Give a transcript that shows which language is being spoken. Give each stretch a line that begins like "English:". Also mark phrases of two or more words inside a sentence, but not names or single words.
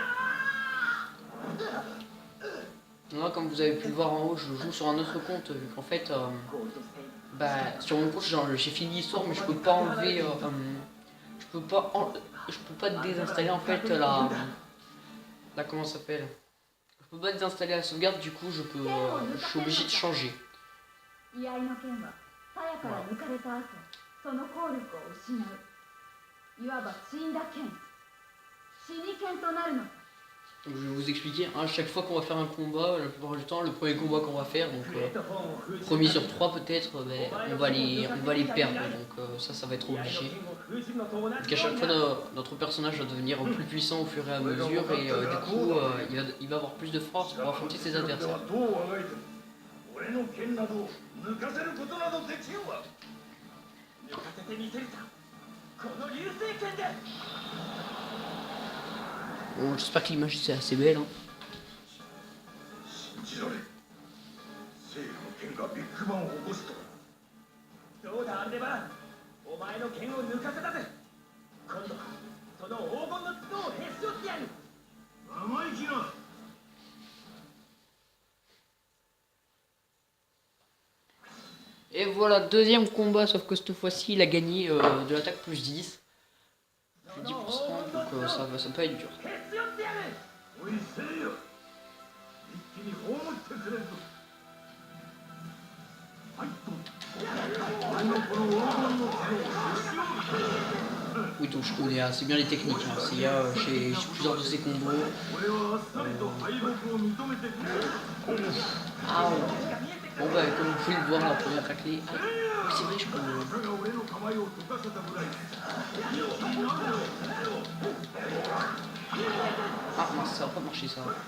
French: Là, comme vous avez pu le voir en haut, je joue sur un autre compte, vu qu'en fait, sur mon compte j'ai fini l'histoire, mais je peux pas enlever, je peux pas désinstaller en fait la comment ça s'appelle. Je peux pas désinstaller la sauvegarde, du coup je suis obligé de changer.
Japanese: 居合の剣は鞘から抜かれた後、その効力を失う。いわば死んだ剣。死に剣となるのだ。
French: Donc, je vais vous expliquer, à chaque fois qu'on va faire un combat, la plupart du temps, le premier combat qu'on va faire, donc premier sur 3 peut-être, ben, on va les perdre, donc ça va être obligé. Donc à chaque fois, notre personnage va devenir plus puissant au fur et à mesure, et du coup, il va avoir plus de force pour affronter ses adversaires.
Japanese: 俺の剣などを抜かせることなどできんわ。抜かせてみせるさ。この流星剣で。
French: Bon, j'espère que l'image c'est assez belle. Hein.
Japanese: 信じられん。聖夜の剣がビッグバンを起こすとは。どうだアルデバラン。お前の剣を抜かせたぜ。今度はその黄金の角をへし折ってやる。生意気な。
French: Et voilà, deuxième combat, sauf que cette fois-ci, il a gagné de l'attaque plus 10. Plus 10%, donc ça peut être dur.
Japanese: おいせいや。一気に葬ってくれるぞ。はいと。俺のこの黄金の角をへし折る。
French: Oui, donc je connais assez bien les techniques. Hein. J'ai plusieurs de ces combos. Ah, bon bah comme vous pouvez le voir, la première raclée. Ah, oui, c'est vrai, je peux. Ah mince, ça va pas marcher ça.